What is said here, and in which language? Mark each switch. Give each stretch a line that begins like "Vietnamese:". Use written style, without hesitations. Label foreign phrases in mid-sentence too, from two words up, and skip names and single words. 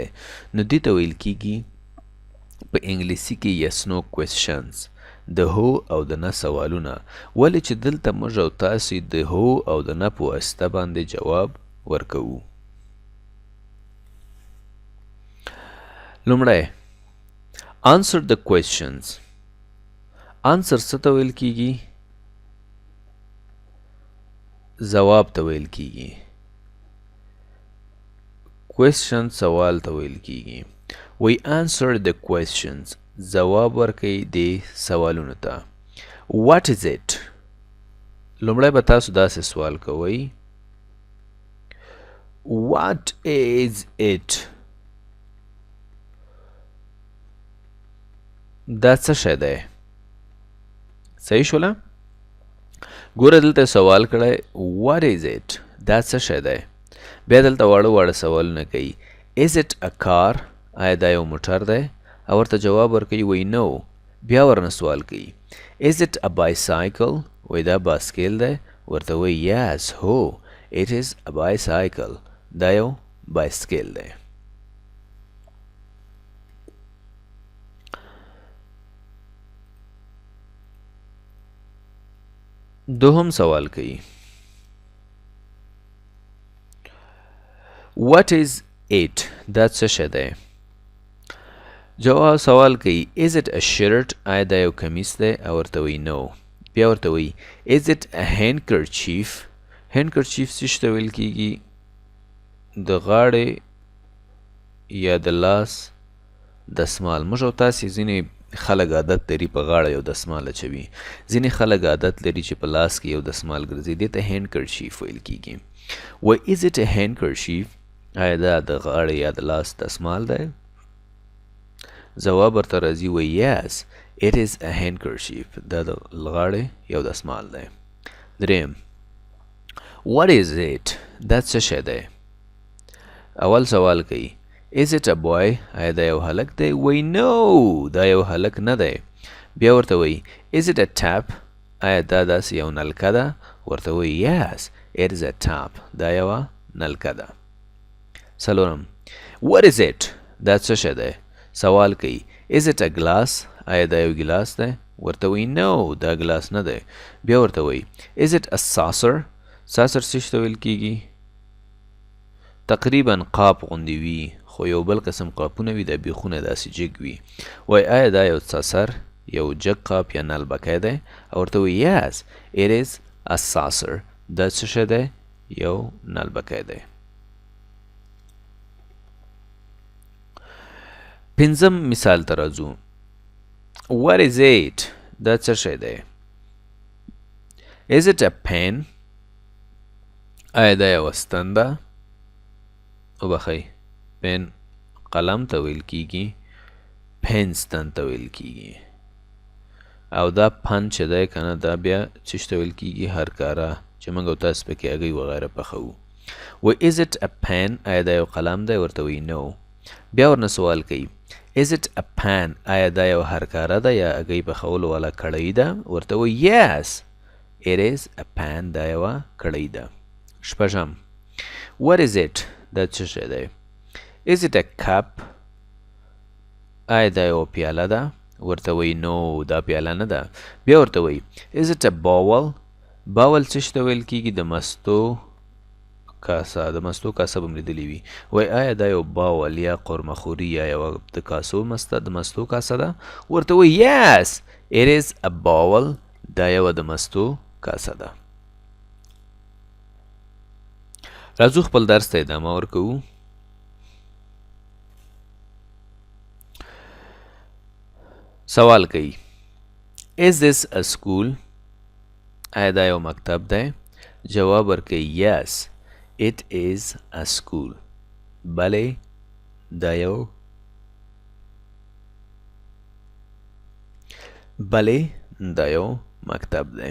Pashto: نو دې ته ویل کیږي په انګلیسي کې
English: yes no questions,
Pashto: د هو او د نه سوالونه. ولې چې دلته موږ او تاسې د هو او د نه په واسطه باندې جواب ورکوو.
English: لمړی answer the questions.
Pashto: answer څه ته ویل کیږي؟ ځواب ته ویل کیږي. question سوال ته ویل کیږي.
English: we answer the questions.
Pashto: ځواب ورکوي دې سوالونو ته.
English: what is it؟
Pashto: لمړی به تاسو داسې سوال کوئ،
English: what is it؟
Pashto: دا څه شی دی؟ صحیح شوله؟ ګوره دلته سوال کړی
English: what is it؟
Pashto: دا څه شی دی؟ بیا دلته واړه واړه سوالونه کوي.
English: is it a car؟
Pashto: آیا دا یو موټر دی؟ او ورته جواب ورکوي وایي no. بیا ورنه سوال کوي
English: is it a bicycle؟
Pashto: وایي دا باسکیل دی؟ ورته وایي yes هو
English: it is a bicycle.
Pashto: دا یو بایسکیل دی. دوهم سوال کوي
English: what is it؟
Pashto: دا څه شی دی؟ جواب سوال کوي
English: is it a shirt؟
Pashto: آیا دا یو کمیس دی؟ او ورته وایي no. بیا ورته وایي
English: is it a handkerchief؟
Pashto: handkerchief څه شي ته ویل کیږي؟ د غاړې یا د لاس دسمال. موږ او تاسې ځینې خلک عادت لري په غاړه یو دسمال اچوي، ځینې خلک عادت لري چې په لاس کې یو دسمال ګرځي، دې ته handkerchief ویل کیږي.
English: و is it a handkerchief؟
Pashto: آیا دا د غاړې یا د لاس دسمال دی؟ ځواب ورته راځي و
English: yes it is a handkerchief.
Pashto: دا د غاړې یو دسمال دی. دریم
English: what is it؟
Pashto: دا څه شی دی؟ اول سوال کوي
English: is it a boy؟
Pashto: آیا دا یو هلک دی؟ وایي no دا یو هلک نه دی. بیا ورته وایي
English: is it a tap؟
Pashto: آیا دا داسې یو نلکه ده؟ ورته وایي
English: yes it is a tap.
Pashto: دا یوه نلکه ده. څلورم
English: what is it؟
Pashto: دا څه شی دی؟ سوال کوي
English: is it a glass؟
Pashto: آیا دا یو ګلاس دی؟ ورته وایي no دا ګلاس نه دی. بیا ورته وایي
English: is it a saucer؟
Pashto: saucer څه شي ته ویل کیږي؟ تقریبا قاب غوندې وي، خو یو بل قسم قاپونه وي، د بیخونه داسې جګ وي. وایي آیا دا یو ساسر یو جګ قاب یا نلبکی دی؟ او ورته وایي
English: yes it is a saucer.
Pashto: دا څه شی دی؟ یو نلبکی دی. پنځم مثال ته راځو
English: what is it؟
Pashto: دا څه شی دی؟
English: is it a pen؟
Pashto: آیا دا یوه ستن ده؟ وبخئ پن قلم ته ویل کیږي، پن ستن ته ویل کیږي. او دا پن چې دی که نه دا بیا څه ته ویل کېږي هر کاره چې موږ او تاسو پکې هګۍ وغیره پخوو. و
English: is it a pen
Pashto: آیا دا یو قلم دی ورته وایي no. بیا ورنه سوال کوي
English: is it a pan
Pashto: آیا دا یو هر کاره ده یا هګۍ پخولو والا کړۍ ده ورته وایي
English: yes it is a pan
Pashto: دا یوه کړۍ ده. شپږم
English: what is it
Pashto: دا څه شی دی
English: is it a cup
Pashto: آیا دا یو پیاله ده ورته وایي نو دا پیاله نه ده. بیا ورته وایي
English: is it a bowl
Pashto: باول څه ته ویل کېږي د مستو کاسه د مستو کاسه به مې لیدلې وي وایي آیا دا یو باول یا قورمهخوري یا یوه د کاسو مسته د مستو کاسه ده ورته وایي
English: yes it is a bowl
Pashto: دا یوه د مستو کاسه ده. راځو خپل درس ته ادامه ورکوو. سوال کوي
English: is this a school
Pashto: آیا دا یو مکتب دی جواب ورکوي
English: yes it is a school
Pashto: بلې دا یو مکتب دی.